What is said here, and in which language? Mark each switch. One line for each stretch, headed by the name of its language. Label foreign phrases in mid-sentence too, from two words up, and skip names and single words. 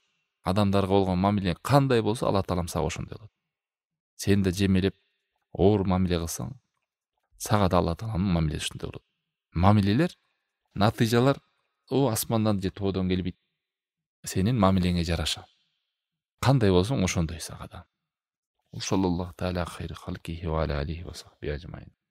Kyrgyz: Адамдарга болгон мамилең кандай болсо, Алла Таалам сага ошондой болот. Сен да жемелеп, оор мамиле кылсаң, сага да Алла Тааланын мамилеси ушундай болот. Мамилелер, натыйжалар асмандан же тоодон келбейт. Сенин мамилеңе жараша. Кандай болсоң ошондой сага да.
Arabic: صلى الله تعالى على خير خلقه وعلى آله وصحبه أجمعين.